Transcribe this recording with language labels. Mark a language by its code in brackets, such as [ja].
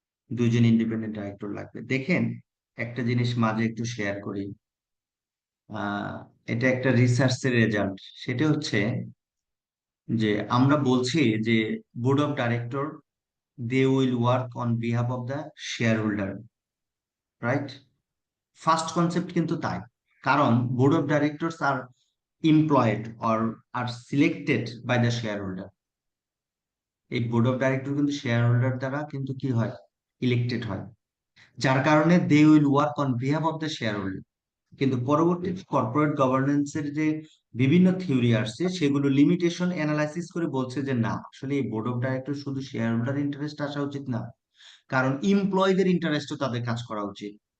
[bn] 2 জন independent director লাগবে। দেখেন, একটা জিনিস মাঝে একটু শেয়ার করি। আহ এটা একটা রিসার্চের রেজাল্ট। সেটা হচ্ছে যে আমরা বলছি যে board of director, [en] they will work on behalf of the shareholder, [bn] right? First concept কিন্তু তাই। [en] কারণ board of directors are employed or are selected by the shareholder। [bn] এই বোর্ড অফ ডাইরেক্টর কিন্তু শেয়ার হোল্ডার দ্বারা কিন্তু কি হয়, elected হয়, যার কারণে [en] They will work on behalf of the shareholder. [bn] কিন্তু পরবর্তী কর্পোরেট গভর্নেন্সের যে বিভিন্ন থিওরি আসছে, সেগুলো লিমিটেশন অ্যানালাইসিস করে বলছে যে না, আসলে এই বোর্ড অফ ডাইরেক্টর শুধু শেয়ার হোল্ডার ইন্টারেস্ট আসা উচিত না, কারণ এমপ্লয়ীদের ইন্টারেস্টও তাদের কাজ করা উচিত।